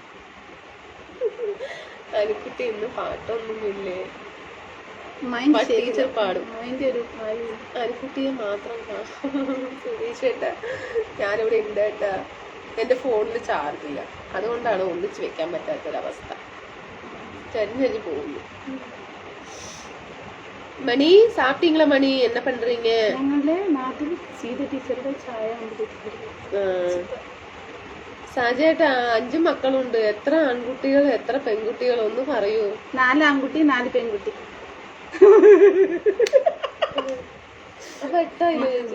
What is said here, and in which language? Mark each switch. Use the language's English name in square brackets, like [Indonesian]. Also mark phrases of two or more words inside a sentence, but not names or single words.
[Malayalam] അനുക്കുട്ടി ഇന്ന് പാട്ടൊന്നുമില്ലേ? ടീച്ചർ പാടും. അനുക്കുട്ടിയെ മാത്രം സുരേഷേട്ടാ ഞാനിവിടെ ഉണ്ടേട്ടാ. എന്റെ ഫോണിൽ ചാർജ് ഇല്ല, അതുകൊണ്ടാണ് ഒന്നിച്ച് വെക്കാൻ പറ്റാത്തൊരവസ്ഥ. ചരിഞ്ഞു പോകുന്നു. [Tamil] மணி சாப்பிட்டீங்களா? மணி என்ன பண்றீங்க? [Malayalam] സാജേട്ടാ 5 മക്കളുണ്ട്. എത്ര ആൺകുട്ടികൾ എത്ര പെൺകുട്ടികൾ ഒന്ന് പറയൂ. 4 ആൺകുട്ടി 4 പെൺകുട്ടി. അപ്പൊ എട്ടായില്ലേ?